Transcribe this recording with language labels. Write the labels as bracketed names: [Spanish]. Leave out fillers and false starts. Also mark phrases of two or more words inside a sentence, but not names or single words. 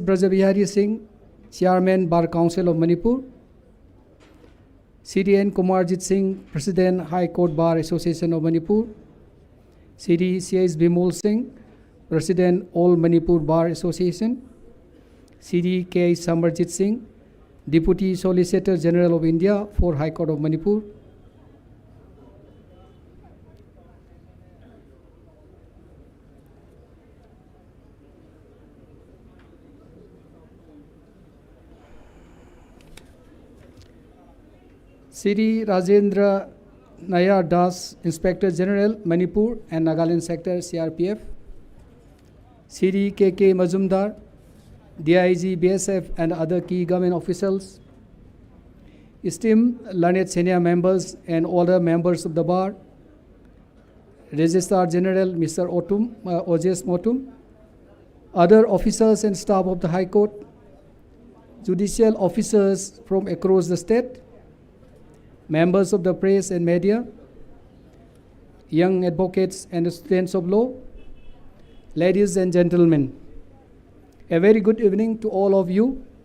[English] Brajabihari Singh, Chairman Bar Council of Manipur, Shri N. Kumarjit Singh, President High Court Bar Association of Manipur, Shri C.S. Bimol Singh, President All Manipur Bar Association, Shri K. Samarjit Singh, Deputy Solicitor General of India for High Court of Manipur, Shri Rajendra Nayar Das, Inspector General, Manipur and Nagaland Sector, CRPF, Shri K.K. Majumdar, DIG, BSF and other key government officials, esteemed learned senior members and older members of the bar, Registrar General Mr. Ojes Motum, other officers and staff of the High Court, judicial officers from across the state, members of the press and media, young advocates and students of law, ladies and gentlemen, a very good evening to all of you.